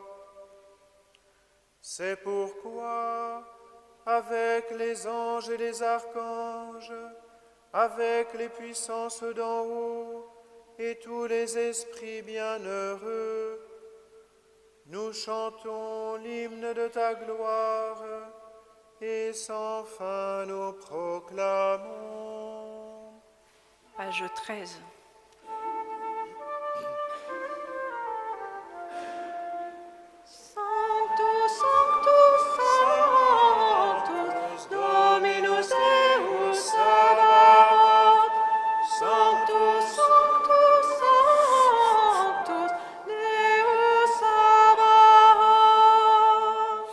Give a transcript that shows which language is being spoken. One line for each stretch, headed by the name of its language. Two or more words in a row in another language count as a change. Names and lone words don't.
French: C'est pourquoi, avec les anges et les archanges, avec les puissances d'en haut et tous les esprits bienheureux, nous chantons l'hymne de ta gloire et sans fin nous proclamons. Page 13.
Latin: Sanctus, Sanctus, Sanctus, Dominus Deus Sabaoth. Sanctus, Sanctus, Sanctus, Deus Sabaoth.